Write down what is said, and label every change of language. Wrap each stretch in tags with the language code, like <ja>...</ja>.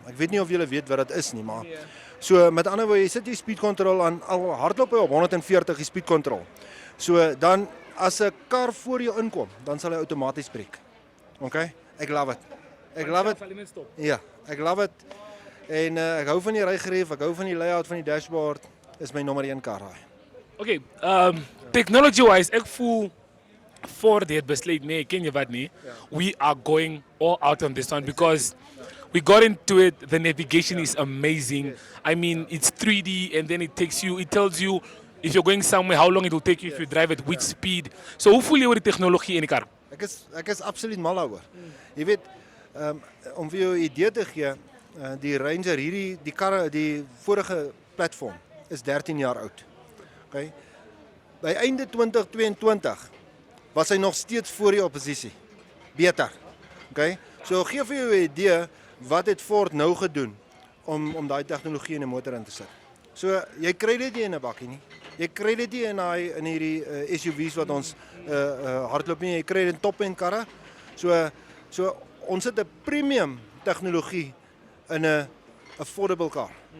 <af>Ek weet nie of julle weet wat dit is nie, maar so met ander woorde, jy sit die speed control aan, al hardloop hy op 140 die speed control. So dan as 'n kar voor jou inkom, dan sal hy outomaties breek. Okay? Ek</af> <en>love it.</en> <af>Ek</af> <en>love it.</en> <af>Ja, ek</af> <en>love it.</en> <af>En ek hou van die rygerief, ek hou van die layout van die dashboard. Is my nommer 1 kar daai. Okay, technology-wise, ek voel voor dit besluit, nee, ken je wat nie?</af> <en>We are going all out on this one because we got into it. The navigation is amazing. I mean, it's 3D and then it tells you if you're going somewhere, how long it will take you if you drive at which speed.</en> <af>So hoe voel jy oor die tegnologie in die kar? Ek is absoluut mal daaroor. Jy weet, om vir jou 'n idee te gee, die Ranger die karre, die vorige platform is 13 jaar oud. Okay? By einde 2022 was hy nog steeds voor die oppositie. Beter. Okay? So gee vir jou 'n idee wat het Ford nou gedoen om daai tegnologie in 'n motor in te sit. So jy kry dit nie in 'n bakkie nie. Jy kry dit nie in hierdie SUV's wat ons hardloop nie. Jy kry dit in top-end karre. So ons het 'n premium tegnologie in 'n</af> <en>affordable car.</en>